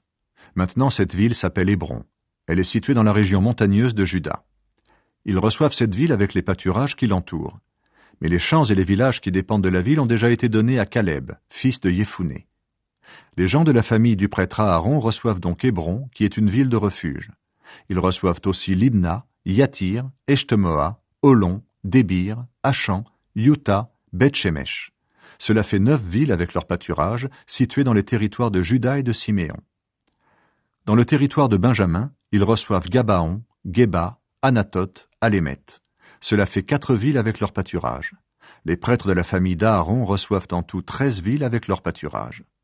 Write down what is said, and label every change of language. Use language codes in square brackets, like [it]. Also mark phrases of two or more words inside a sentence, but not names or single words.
[fr] Maintenant, cette ville s'appelle Hébron. Elle est située dans la région montagneuse de Juda. Ils reçoivent cette ville avec les pâturages qui l'entourent. Mais les champs et les villages qui dépendent de la ville ont déjà été donnés à Caleb, fils de Yéphouné. Les gens de la famille du prêtre Aaron reçoivent donc Hébron, qui est une ville de refuge. Ils reçoivent aussi Libna, Yatir, Eshtemoa, Olon, Débir, Achan, Yuta, Beth-Shemesh. Cela fait 9 villes avec leur pâturage, situées dans les territoires de Juda et de Siméon. Dans le territoire de Benjamin, ils reçoivent Gabaon, Geba, Anatoth, Alémet. Cela fait 4 villes avec leur pâturage. Les prêtres de la famille d'Aaron reçoivent en tout 13 villes avec leur pâturage.